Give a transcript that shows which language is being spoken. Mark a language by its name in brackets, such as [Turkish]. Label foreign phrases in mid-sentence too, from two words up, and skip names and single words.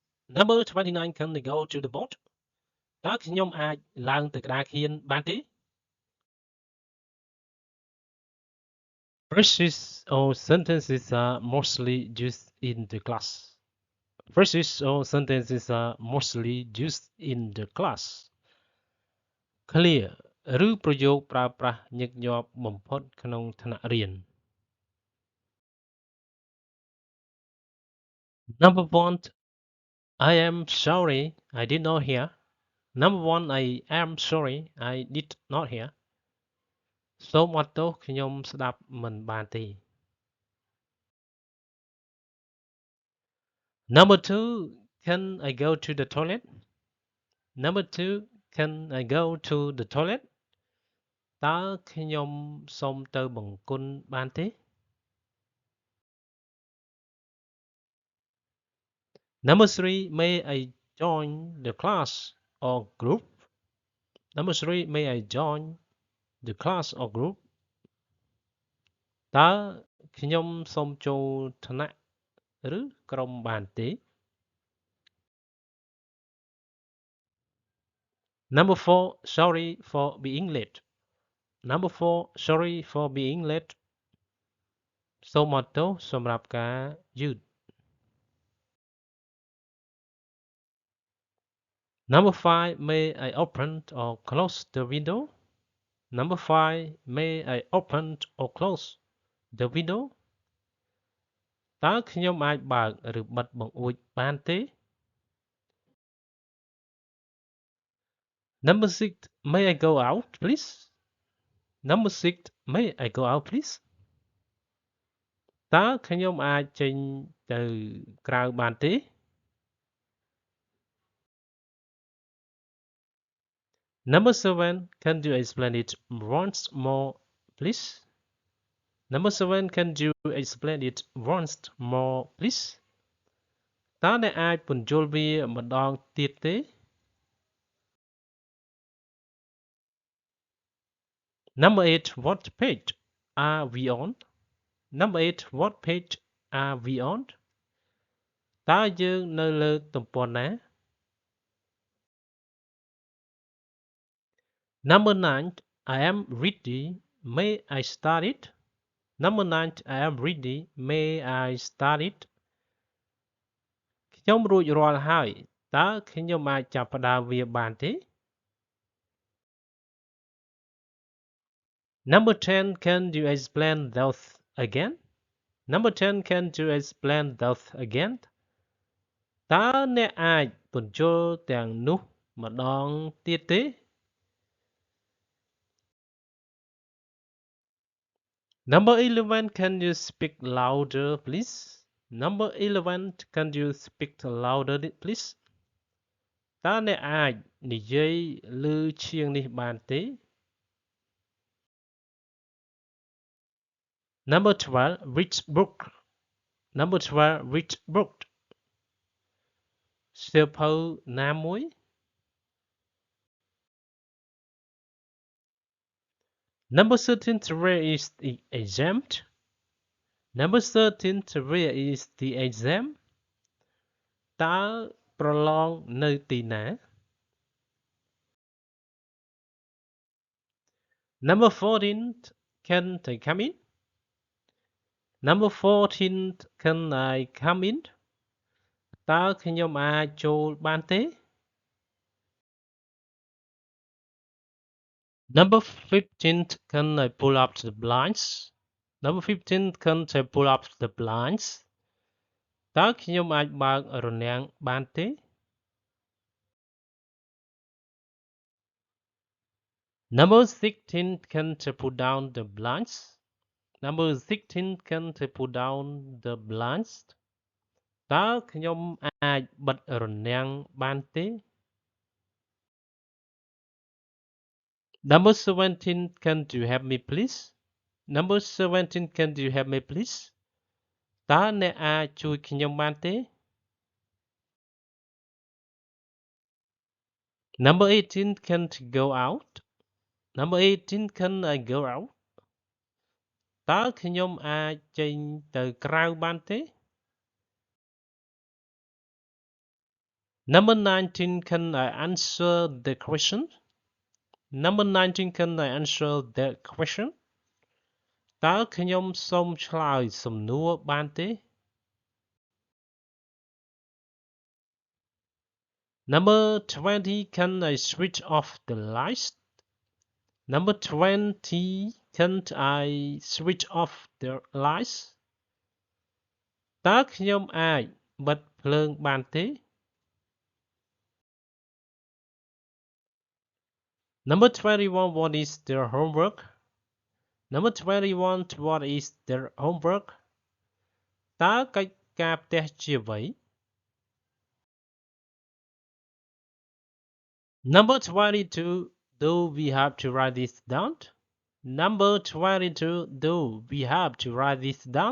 [English] Number 29 can they go to the boat [Khmer] តើខ្ញុំអាចឡើងទៅក្តារខៀនបានទេ [English] Phrases or sentences are mostly used in the class. Phrases or sentences are mostly used in the class. Clear [Khmer] ឬប្រយោគប្រើប្រាស់ញឹកញាប់បំផុតក្នុងថ្នាក់រៀន [English] Number 1 I am sorry I did not hear. Number 1 I am sorry I did not hear. [Khmer] សូមអត់ទោសខ្ញុំស្ដាប់មិនបានទេ [English] Number 2 Can I go to the toilet? Number 2 Can I go to the toilet? [Khmer] តើខ្ញុំសូមទៅបង្គន់បានទេ [English] Number 3 May I join the class or group? Number 3 May I join the class or group? [Khmer] តើខ្ញុំសូមចូលថ្នាក់ឬក្រុមបានទេ [English] Number 4 Sorry for being late. Number 4 Sorry for being late. [Khmer] សូមអត់ទោសសម្រាប់ការយឺត [English] Number 5 May I open or close the window? Number 5 May I open or close the window? [Khmer] តើខ្ញុំអាចបើកឬបិទបង្អួចបានទេ [English] Number 6 May I go out please? Number 6 May I go out please? [Khmer] តើខ្ញុំអាចចេញទៅក្រៅបានទេ [English] Number 7 Can you explain it once more please? Number 7 Can you explain it once more please? [Khmer] តើអ្នកអាចពន្យល់វាម្ដងទៀតទេ [English] Number 8 What page are we on? Number 8 What page are we on? [Khmer] តើយើងនៅលើទំព័រណា [English] Number 9 I am ready May I start it? Number 9 I am ready May I start it? [Khmer] ខ្ញុំរួចរាល់ហើយតើខ្ញុំអាចចាប់ផ្ដើមវាបានទេ [English] Number 10 Can you explain those again? Number 10 Can you explain those again? [Khmer] តើអ្នកអាចពន្យល់ទាំងនោះម្ដងទៀតទេ [English] Number 11 Can you speak louder please? Number 11 Can you speak louder please? [Khmer] តើអ្នកអាចនិយាយឮជាងនេះបានទេ [English] Number 12 Which book? Number 12 Which book? [Khmer] សៀវភៅណាមួយ [English] Number 13 Where is the exam? Number 13 Where is the exam? [Khmer] តើប្រឡងនៅទីណា [English] Number 14 Can I come in? Number 14 Can I come in? [Khmer] តើខ្ញុំអាចចូលបានទេ [English] Number 15 Can I pull up the blinds? Number 15 Can I pull up the blinds? [Khmer] តើខ្ញុំអាចបើករនាំងបានទេ [English] Number 16 Can I put down the blinds? Number 16 Can I put down the blinds? [Khmer] តើខ្ញុំអាចបិទរនាំងបានទេ [English] Number 17 Can you help me please? Number 17 Can you help me please? [Khmer] តើអ្នកអាចជួយខ្ញុំបានទេ [English] Number 18 Can I go out? Number 18 Can I go out? [Khmer] តើខ្ញុំអាចចេញទៅក្រៅបានទេ [English] Number 19, can I answer the question? Number 19, can I answer the question? [Khmer] តើខ្ញុំសូមឆ្លើយសំណួរបានទេ? [English] Number 20, can I switch off the lights? Number 20, can't I switch off the lights? [Khmer] តើខ្ញុំអាចបិទភ្លើងបានទេ? [English] Number 21, what is their homework? Number 21, what is their homework? [Khmer] តើកិច្ចការផ្ទះជាអ្វី? [English] Number 22, do we have to write this down? Number 22, do we have to write this down?